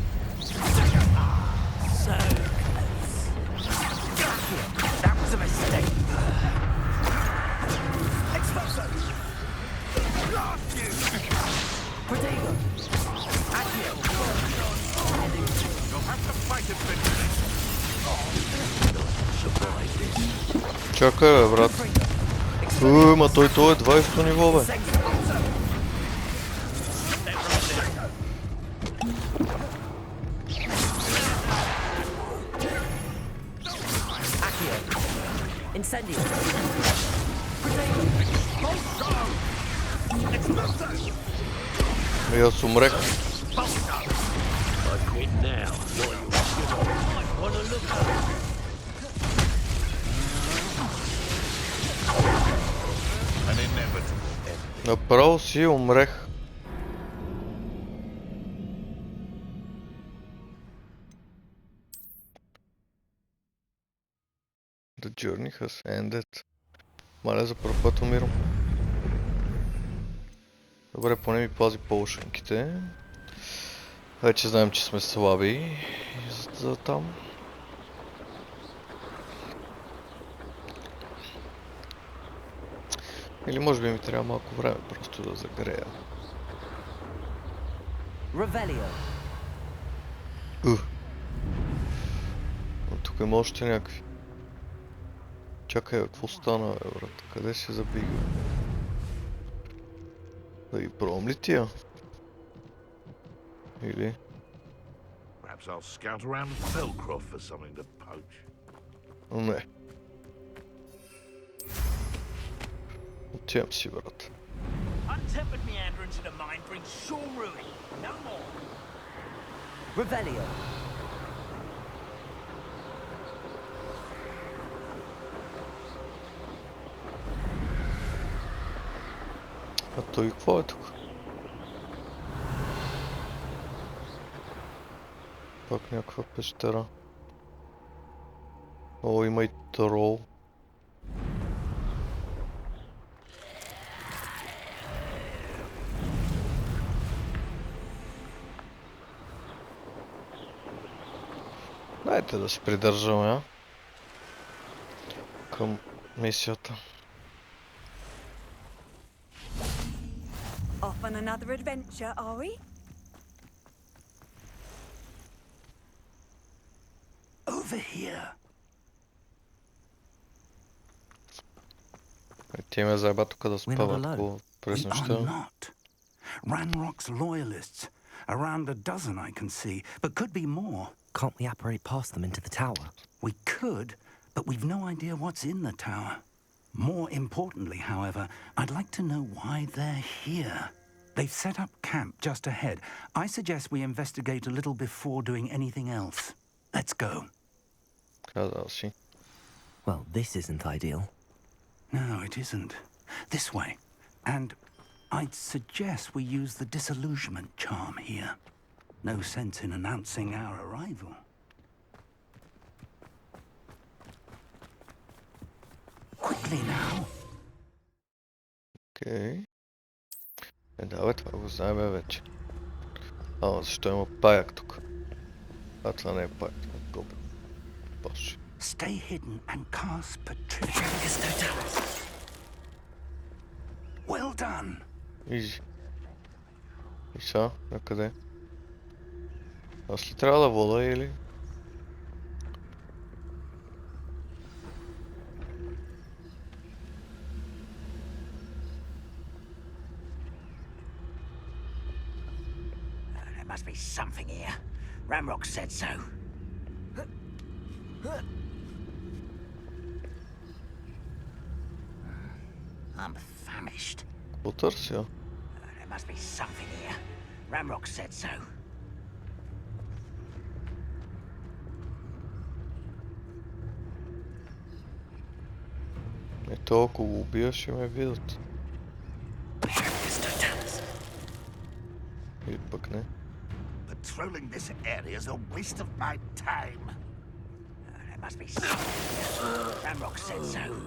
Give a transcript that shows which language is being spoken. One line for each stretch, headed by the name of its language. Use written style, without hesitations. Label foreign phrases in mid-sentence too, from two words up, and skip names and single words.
English: So It's a mistake. Protego. Accio. You'll have to fight it, Benjamin.
Bulgarian: Чакай, бе, брат. Ма той е 20-то ниво, бе. Incendio. И аз умрех. Направо си умрех.
English: The journey has ended.
Bulgarian: Маля, за първ път умирам. Добре, поне ми пази полшенките. Вече знаем, че сме слаби за там. Или може би ми трябва малко време просто да загрея. Revelio. Тук има още някакви. Чакай, какво стана, бе, брат? Къде се забига? Да ги пробвам ли тия? Или?
English: Perhaps I'll scout around Felcroft for something to poach.
Bulgarian: Не. Отивам си, брат.
English: Untempered meander into the mind brings sure ruin. No more. Revelio.
Bulgarian: А той какво е тук? Пак някаква пещера. О, има и трол. Дайте да се придържаме, а? Към мисията.
English: Off on another adventure, are we? Over here.
Bulgarian: Ти ме заеба тук да спават по през
English: We are
Bulgarian: нощта.
English: not. Ranrock's loyalists. Around a dozen I can see, but could be more. Can't we apparate past them into the tower? We could, but we've no idea what's in the tower. More importantly, however, I'd like to know why they're here. They've set up camp just ahead. I suggest we investigate a little before doing anything else. Let's go.
Bulgarian: Казал си.
English: Well, this isn't ideal. No, it isn't. This way. And I'd suggest we use the disillusionment charm here. No sense in announcing our arrival. Quickly now.
Bulgarian: Окей. Давай, това го знаем вече. Защо има паяк тук? Това не е паяк, това е гоблин. Боже.
English: Stay hidden and cast Patricia. Well done.
Bulgarian: Изи. И са? Накъде? Аз ли трябва да вода или?
English: There must be something here. Ramrock said so. I'm famished.
Bulgarian: Какво търся?
English: There must be something here. Ramrock said so.
Bulgarian: Ето, ако го убия, ще ме видят. Или пък не.
English: Patrolling this area is a waste of my time. There must be something here. Ramrock said so.